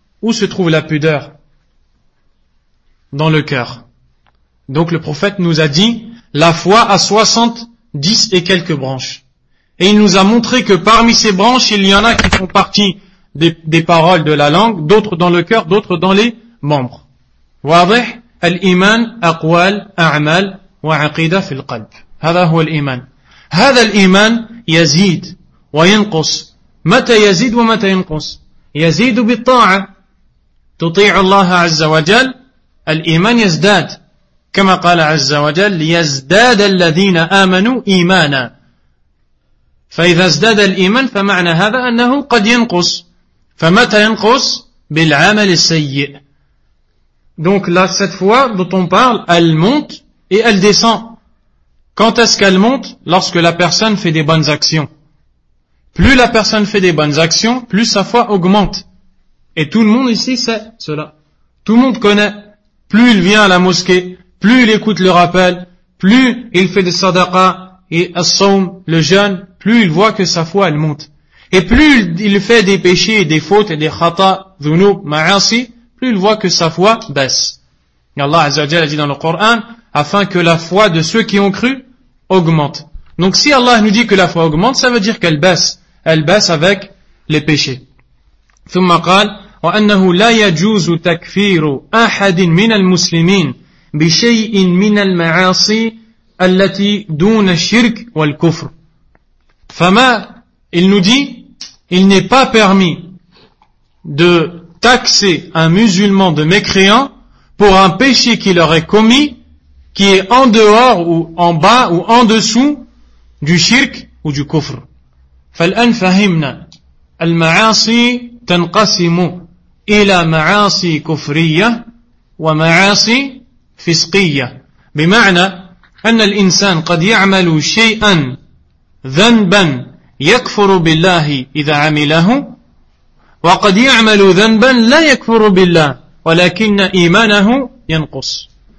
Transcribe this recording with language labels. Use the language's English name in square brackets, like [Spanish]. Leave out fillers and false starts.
[French] Où se trouve la pudeur? Dans le cœur. Donc le prophète nous a dit, la foi a 70 et quelques branches. Et il nous a montré que parmi ces branches, il y en a qui font partie des paroles de la langue, d'autres dans le cœur, d'autres dans les membres. [Arabic] واضح الإيمان أقوال أعمال وعقيدة في القلب. هذا هو الإيمان. هذا الإيمان يزيد وينقص. متى يزيد ومتى ينقص؟ يزيد بالطاعة. تطيع الله عز وجل الإيمان يزداد كما قال عز وجل ليزداد الذين آمنوا إيمانا فإذا ازداد الإيمان فمعنى هذا أنه قد ينقص فمتى ينقص بالعمل السيء. [French] Donc là, cette foi dont on parle, elle monte et elle descend. Quand est-ce qu'elle monte? Lorsque la personne fait des bonnes actions. Plus la personne fait des bonnes actions, plus sa foi augmente. Et tout le monde ici sait cela. Tout le monde connaît. Plus il vient à la mosquée, plus il écoute le rappel, plus il fait des sadaqa et as-sawm, le jeûne, plus il voit que sa foi, elle monte. Et plus il fait des péchés, des fautes et des khatas, dhunub, ma'asi, plus il voit que sa foi baisse. Et Allah Azza wa Jalla a dit dans le Coran, afin que la foi de ceux qui ont cru augmente. Donc si Allah nous dit que la foi augmente, ça veut dire qu'elle baisse. Elle baisse avec les péchés. [Arabic] ثم قال وأنه لا يجوز تكفير أحد من المسلمين بشيء من المعاصي التي دون الشرك والكفر. فما [French] il nous dit, il n'est pas permis de taxer un musulman de mécréant pour un péché qu'il aurait commis qui est en dehors ou en bas ou en dessous du shirk ou du kufr. [Arabic] فالآن فهمنا المعاصي تنقسم إلى معاصي كفرية ومعاصي فسقية. بمعنى أن الإنسان قد يعمل شيئا ذنبا يكفر بالله إذا عمله وقد يعمل ذنبا لا يكفر بالله ولكن إيمانه ينقص.